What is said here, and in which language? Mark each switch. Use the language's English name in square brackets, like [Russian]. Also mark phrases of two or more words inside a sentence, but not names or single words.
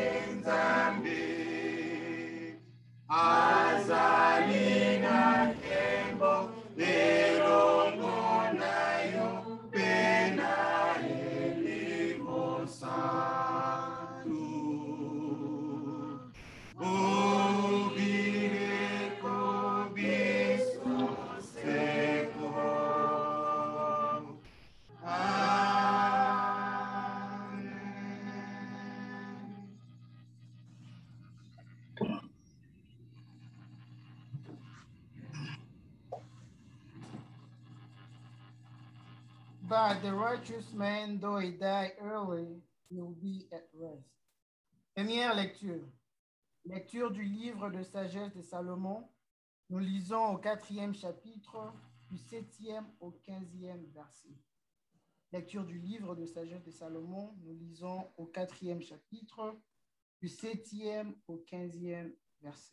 [Lingala] Nzambe, azali na nkembo elongo na yo mpe na elimo santu. Obireko biso seko. Amen. [English] But the righteous man, though he die early, will be at rest. [French] Première lecture. Lecture du livre de sagesse de Salomon. Nous lisons au 4e chapitre, du 7e au 15e verset. Lecture du livre de sagesse de Salomon. Nous lisons au 4e chapitre, du 7e au 15e verset.